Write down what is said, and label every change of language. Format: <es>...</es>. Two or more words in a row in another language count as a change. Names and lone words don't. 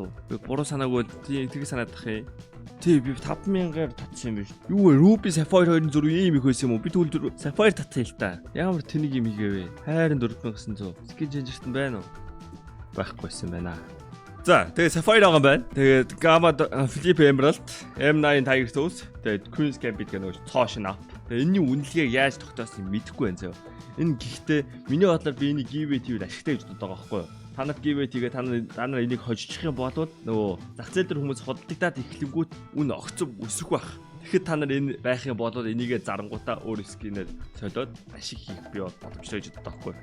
<mn>Би буруу санаагүй тийг санаад тах юм. Тий би 5000-аар татсан юм биш. Юу вэ? Ruby Sapphire хоёрын зураг ийм их байсан юм уу? Би тэгвэл Sapphire татсан л та. Ямар тэнийг юм хийгээвэ? Хайрын 4900. Skin Changer-т байна уу? Байхгүйсэн байна. За тэгээд Sapphire байгаа юм байна. Тэгээд Gamma Flip Emerald, M9 Tiger Tooth, тэгээд Queen's Gambit гэх нэг цоошин ап. Тэгээд энэний үнэлгээг яаж тогтоосныг мэдэхгүй байна зөө. Энэ гэхдээ миний бодлоор би энийг giveaway хийвэл ашигтай гэж боддог байгаа байхгүй юу? Та нарт giveaway хийгээ та нар энийг хожчих юм бол нөгөө зах зээл дээр хүмүүс худалдаад эхлэнгүүт үн огцов өсөх байх. Тэгэхэд та нар энэ байх юм бол энийгээ зарангуудаа өөр скинээр солиод ашиг хийх би боломжтой гэж боддог байхгүй.</mn>